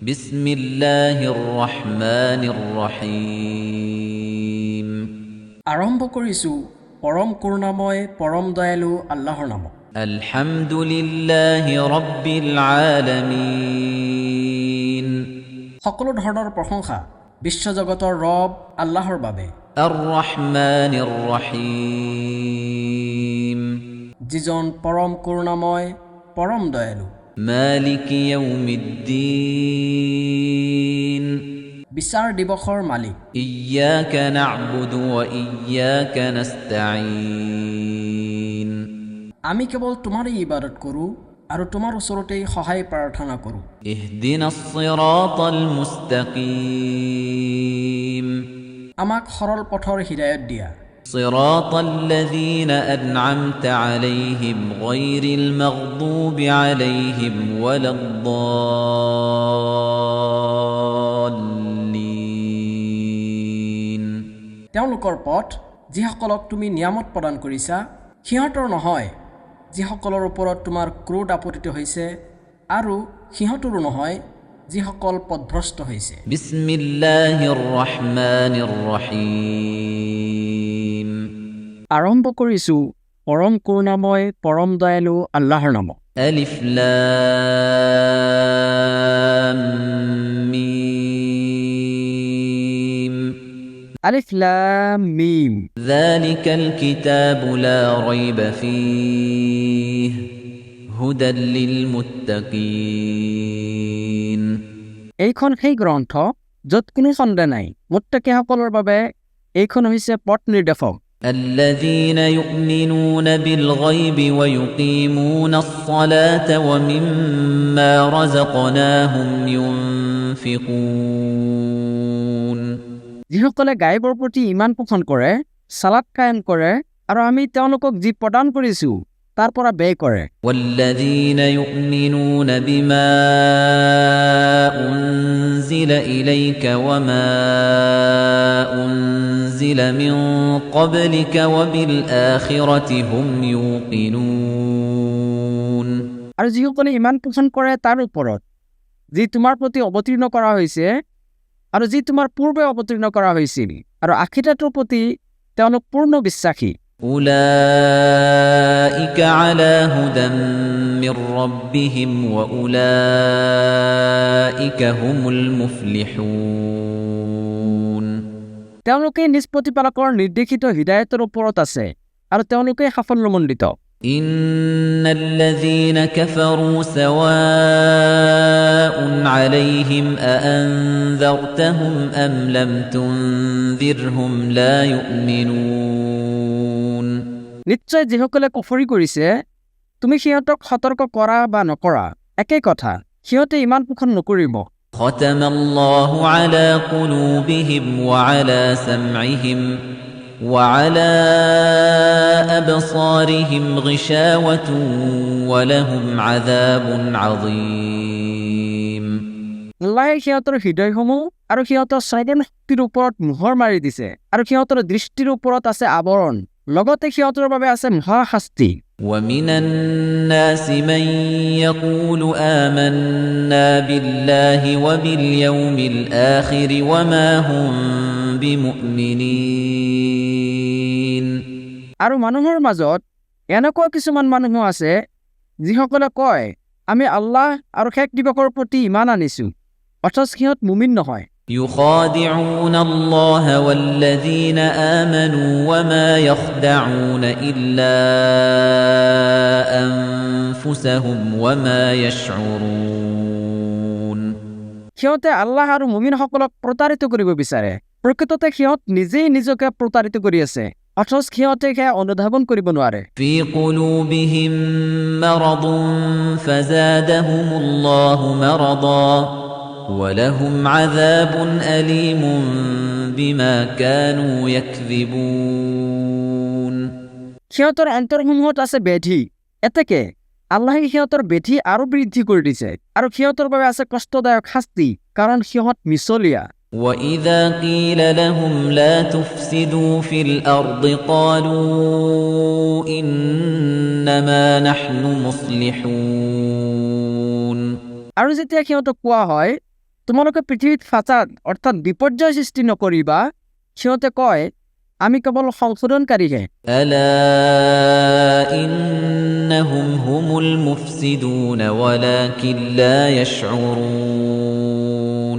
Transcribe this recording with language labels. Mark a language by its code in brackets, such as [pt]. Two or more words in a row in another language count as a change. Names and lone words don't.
[ar] بسم الله الرحمن الرحيم. [as] আৰম্ভ কৰিছোঁ পৰম কৰুণাময় পৰম দয়ালু আল্লাহৰ নামত। [ar] الحمد لله رب العالمين. [as] সকলো ধৰণৰ প্ৰশংসা বিশ্বজগতৰ ৰব আল্লাহৰ বাবে। [ar] الرحمن الرحيم. [as] যিজন পৰম কৰুণাময় পৰম দয়ালু। [ar] مالك يوم الدين. [as] বিচাৰ দিৱসৰ মালিক। [ar] إياك نعبد وإياك نستعين. [as] আমি কেৱল তোমাৰেই ইবাদত কৰোঁ আৰু তোমাৰ ওচৰতেই সহায় প্ৰাৰ্থনা কৰোঁ। [ar] اهدنا الصراط المستقيم. [as] আমাক সৰল পথৰ হিদায়ত দিয়া। [ar] صراط الذين أنعمت عليهم غير المغضوب عليهم ولا الضالين. [as] তেওঁলোকৰ পথ যিসকলক তুমি নিয়ামত প্ৰদান কৰিছা, সিহঁতৰ নহয় যিসকলৰ ওপৰত তোমাৰ ক্ৰোধ আপতিত হৈছে, আৰু সিহঁতৰো নহয় যিসকল পথভ্ৰষ্ট হৈছে। [ar] بسم الله الرحمن الرحيم. [as] আৰম্ভ কৰিছোঁ পৰম কৰুণাময় পৰম দয়ালু আল্লাহৰ নামত। [ar] الم. الم. ذلك الكتاب لا ريب فيه هدى للمتقين. [as] এইখন সেই গ্ৰন্থ য'ত কোনো সন্দেহ নাই, মুত্তাকিসকলৰ বাবে এইখন হৈছে পথ নিৰ্দেশক। [ar] الذين يؤمنون بالغيب ويقيمون الصلاة ومما رزقناهم ينفقون। [as] যিসকলে গায়বৰ প্ৰতি ইমান পোষণ কৰে, সালাত কায়েম কৰে, আৰু আমি তেওঁলোকক যি প্ৰদান কৰিছোঁ তাৰ পৰা ব্যয় কৰে। [ar] والذين يؤمنون بما أنزل إليك وما أنزل من قبلك وبالآخرة هم يوقنون। [as] আৰু যিসকলে ইমান পোষণ কৰে তাৰ ওপৰত যি তোমাৰ প্ৰতি অৱতীৰ্ণ কৰা হৈছে আৰু যি তোমাৰ পূৰ্বে অৱতীৰ্ণ কৰা হৈছিল, আৰু আখিৰাতৰ প্ৰতি তেওঁলোক পূৰ্ণ বিশ্বাসী। [ar] أولئك على هدى من ربهم وأولئك هم المفلحون। [as] তেওঁলোকে নিজ প্ৰতিপালকৰ নিৰ্দেশিত হিদায়তৰ ওপৰত আছে আৰু তেওঁলোকে সাফল্যমণ্ডিত। [ar] إن الذين كفروا سواء عليهم أأنذرتهم أم لم تنذرهم لا يؤمنون। [as] নিশ্চয় যিসকলে কুফৰি কৰিছে, তুমি সিহঁতক সতৰ্ক কৰা বা নকৰা একেই কথা, সিহঁতে ইমান পোষণ নকৰিব। [ar] ختم الله على قلوبهم وعلى سمعهم وعلى أبصارهم غشاوة ولهم عذاب عظيم। [as] আল্লাহে সিহঁতৰ হৃদয়সমূহ আৰু সিহঁতৰ শ্ৰৱণ শক্তিৰ ওপৰত মোহৰ মাৰি দিছে, আৰু সিহঁতৰ দৃষ্টিৰ ওপৰত আছে আৱৰণ, লগতে সিহঁতৰ বাবে আছে মহাশাস্তি। [ar] ومن الناس من يقول آمنا بالله وباليوم الآخر وما هم بمؤمنين। [as] আৰু মানুহৰ মাজত এনেকুৱা কিছুমান মানুহ আছে যিসকলে কয় আমি আল্লাহ আৰু শেষ দিৱসৰ প্ৰতি ইমান আনিছোঁ, অথচ সিহঁত মুমিন নহয়। [ar] يخادعون الله والذين آمنوا وما يخدعون إلا أنفسهم وما يشعرون। [as] সিহঁতে আল্লাহ আৰু মুমিনসকলক প্ৰতাৰিত কৰিব বিচাৰে, প্ৰকৃততে সিহঁত নিজেই নিজকে প্ৰতাৰিত কৰি আছে, অথচ সিহঁতে সেয়া অনুধাৱন কৰিব নোৱাৰে। [ar] في قلوبهم مرض فزادهم الله مرضا ولهم عذاب أليم بما كانوا يكذبون। [as] সিহঁতৰ অন্তৰসমূহত আছে ব্যাধি, এতেকে আল্লাহে সিহঁতৰ ব্যাধি আৰু বৃদ্ধি কৰি দিছে, আৰু সিহঁতৰ বাবে আছে কষ্টদায়ক শাস্তি, কাৰণ সিহঁত মিছলীয়া। [ar] وَإِذَا قِيلَ لَهُمْ لَا تُفْسِدُوا فِي الْأَرْضِ قَالُوا إِنَّمَا نَحْنُ مُصْلِحُونَ। [as] আৰু যেতিয়া সিহঁতক কোৱা হয় তোমালোকে পৃথিৱীত ফাসাদ অৰ্থাৎ বিপৰ্যয় সৃষ্টি নকৰিবা সিহঁতে কয় আমি কেৱল সংশোধনকাৰীহে [ar] ألا إنهم هم المفسدون ولكن لا يشعرون